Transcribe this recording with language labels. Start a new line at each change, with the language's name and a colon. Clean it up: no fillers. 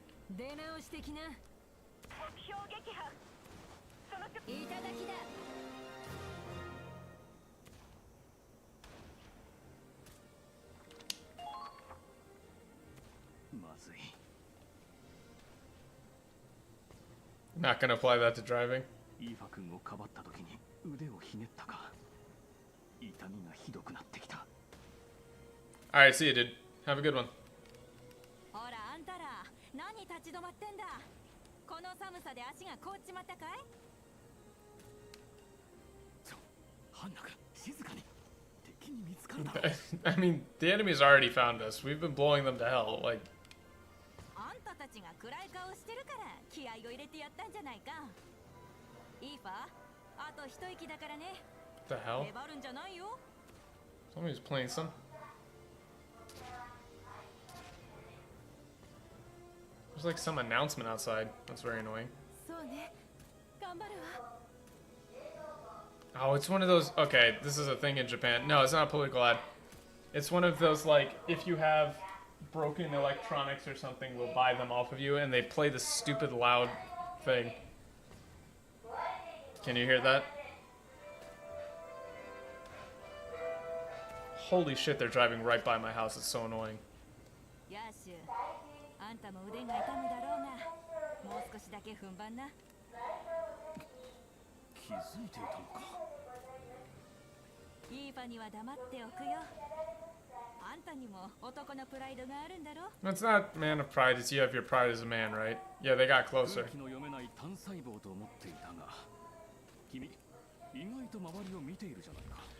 Japanese: 出直し的な。目標撃破。そのいただきだ。まずい。
English: Not gonna apply that to driving.
Japanese: イーファ君をかばった時に腕をひねったか。痛みがひどくなってきた。
English: Alright, see you, dude. Have a good one.
Japanese: ほらあんたら何立ち止まってんだ。この寒さで足が凍っちまったかい。ハンナ君、静かに。敵に見つかるだろう。
English: I mean, the enemy's already found us. We've been blowing them to hell. Like,
Japanese: あんたたちが暗い顔してるから気合を入れてやったんじゃないか。いいか、あと一息だからね。
English: what the hell?
Japanese: 粘るんじゃないよ。
English: Somebody's playing some. There's like some announcement outside. That's very annoying.
Japanese: そうね。頑張るわ。
English: Oh, it's one of those. Okay, this is a thing in Japan. No, it's not a political ad. It's one of those, like, if you have broken electronics or something, we'll buy them off of you, and they play this stupid loud thing. Can you hear that? Holy shit, they're driving right by my house. It's so annoying.
Japanese: ヤーシュ、あんたも腕が痛むだろうが、もう少しだけ踏ん張んな。気づいていたのか。イーファには黙っておくよ。あんたにも男のプライドがあるんだろ。
English: It's not man of pride, it's you have your pride as a man, right? Yeah, they got closer.
Japanese: 空気の読めない単細胞と思っていたが、君、意外と周りを見ているじゃないか。